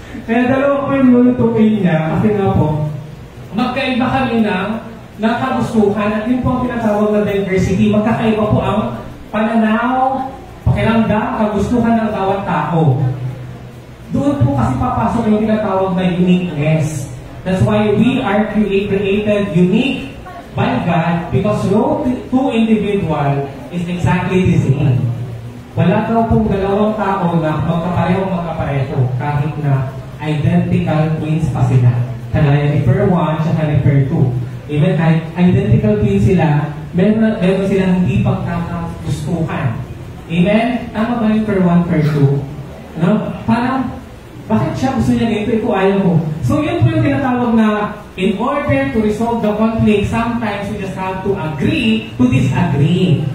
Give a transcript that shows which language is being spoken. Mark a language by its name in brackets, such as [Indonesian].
[Filipino] Kaya dalawa ko yung lulutuin niya kasi nga po, magkaiba kami ng nakagustuhan at yun po ang tinatawag na diversity. Magkakaiba po ang pananaw, pakiramdam, kagustuhan ng bawat tao. Doon po kasi papasok yung tinatawag na uniqueness. [English] That's why we are created unique by God because no two individual is exactly the same. [Filipino] Wala daw pong dalawang tao na magkapareho kahit na identical twins pa sila. Kagaya ni Pair 1 at ni Pair 2. Even kahit identical twins sila, meron silang hindi pagkakagustuhan. Amen? Tama ba yung Pair 1, Pair 2? No? Parang, bakit siya gusto niya ganito? Ito ayaw ko. So yun po yung tinatawag na [English] in order to resolve the conflict, sometimes we just have to agree to disagree.